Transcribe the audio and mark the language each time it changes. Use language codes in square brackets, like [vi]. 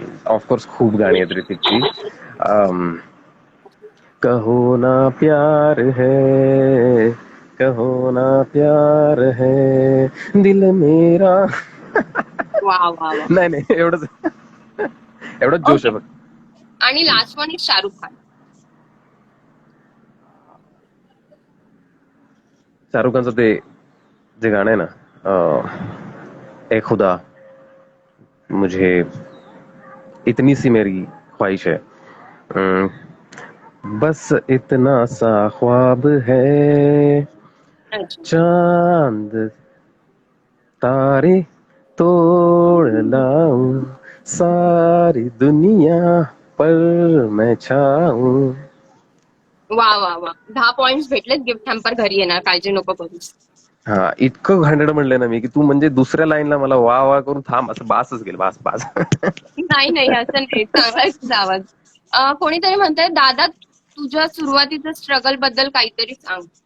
[mr] Of course खूप गाणी आहेत ऋतिकची. [hi] कहो ना प्यार है, कहो ना प्यार है, दिल मेरा. [mr] वा वा वा. नाही नाही एवढंच, एवढंच जोश [en] Okay. [mr] आहे बघ. [en] आणि last one is Shahrukh Khan. [mr] Shahrukh खानचं ते जे गाणं आहे ना, [hi] ए खुदा, मुझे इतनी सी मेरी ख्वाहिश है, अम, बस इतना सा ख्वाब है, अच्छा. चांद तारे तोड़ लाऊं, सारी दुनिया पर मैं छाऊं. [mr] वा वा वा, 10 पॉइंट्स भेटलेत. गिफ्ट हॅम्पर घरी येणार, काळजी नको करूस. हा, इतकं घाणेरडं म्हणलंय ना मी की तू म्हणजे दुसऱ्या लाईनला मला वा वा करून थांब असं बासच गेलं, बास बास. नाही नाही, असं नाही, चांगला आहे तुझा आवाज. कोणीतरी म्हणतंय, दादा तुझ्या सुरुवातीच्या स्ट्रगल बद्दल काहीतरी सांग.